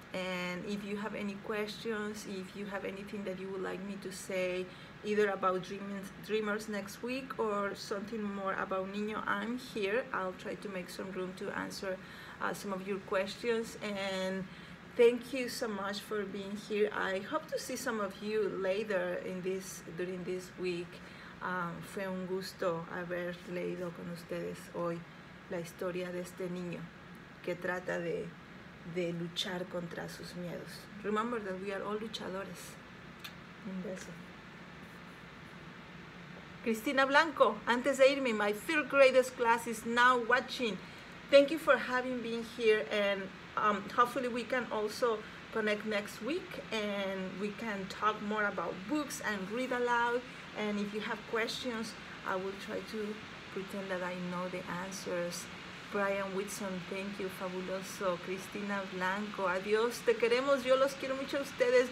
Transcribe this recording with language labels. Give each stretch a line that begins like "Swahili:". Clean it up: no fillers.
English: And if you have any questions, if you have anything that you would like me to say, either about Dreamers next week or something more about Niño, I'm here. I'll try to make some room to answer some of your questions. And thank you so much for being here. I hope to see some of you later during this week.
Spanish: Fue un gusto haber leído con ustedes hoy la historia de este niño que trata de luchar contra sus miedos.
English: Remember that we are all luchadores.
Spanish: Un beso.
English: Cristina Blanco,
Spanish: antes de irme,
English: my 3rd graders class is now watching. Thank you for having been here, and hopefully we can also connect next week and we can talk more about books and read aloud. And if you have questions, I will try to pretend that I know the answers. Brian Whitson, thank you, fabuloso.
Spanish: Cristina Blanco, adiós, te queremos, yo los quiero mucho a ustedes.